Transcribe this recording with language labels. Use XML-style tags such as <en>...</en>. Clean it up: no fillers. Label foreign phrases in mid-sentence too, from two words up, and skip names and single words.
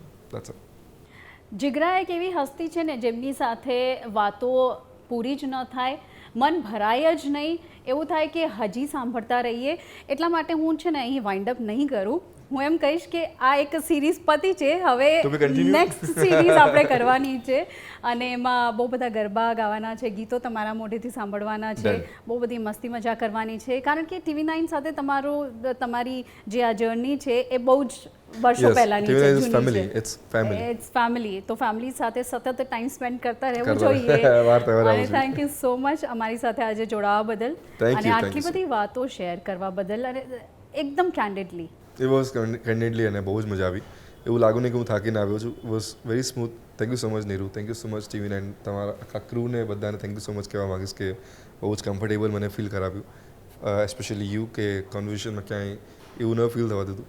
<en>that's it.</en> <gu>જિગ્રા એક એવી હસ્તી છે ને જેમની સાથે વાતો પૂરી જ ન થાય, મન ભરાય જ નહીં, એવું થાય કે હજી સાંભળતા રહીએ. એટલા માટે હું છે ને અહીં</gu> <en>wind up</en> <gu>નહીં કરું, હું એમ કહીશ કે આ એક સિરીઝ પતી છે, હવે</gu> <en>To be continued. next series</en> <gu>આપણે કરવાની છે અને એમાં બહુ બધા ગરબા ગાવાના છે, ગીતો તમારા મોઢેથી સાંભળવાના છે,</gu> <en>Done.</en> <gu>બહુ બધી મસ્તી મજા કરવાની છે, કારણ કે TV9 સાથે તમારી જે આ જર્ની છે એ બહુ જ વર્ષો</gu> <en>Yes,</en> <gu>પહેલાની છે,</gu> <en>TV9 is</en> <gu>જૂની</gu> <en>family.</en> <gu>છે.</gu> <en>It's family. It's family.</en> <gu>તો ફેમિલી સાથે સતત</gu> <en>time spend</en> <gu>કરતા રહેવું કરવા. જોઈએ. વાર તહેવાર અને આવવું જોઈએ.</gu> <en>thank you so much</en> <gu>અમારી સાથે આજે જોડાવા બદલ</gu> <en>Thank</en> <gu>અને</gu> <en>you,</en> <gu>આટલી</gu> <en>thank you,</en> <gu>બધી વાતો શેર કરવા બદલ અને એકદમ કેન્ડિડલી.</gu> <en>it was candidly</en> <gu>અને બહુ જ મજા આવી. એવું લાગ્યું નહીં કે હું થાકીને આવ્યો છું.</gu> <en>was very smooth. thank you so much</en> <gu>નીરુ,</gu> <en>thank you so much</en> <gu>TV9, તમારા આખા ક્રૂને બધાને</gu> <en>thank you so much</en> <gu>કહેવા માગીશ કે બહુ જ કમ્ફર્ટેબલ મને ફીલ કરાવ્યું,</gu> <en>especially you,</en> <gu>કે કોન્વર્ઝેશનમાં ક્યાંય એવું ન ફીલ થવા દીધું.</gu>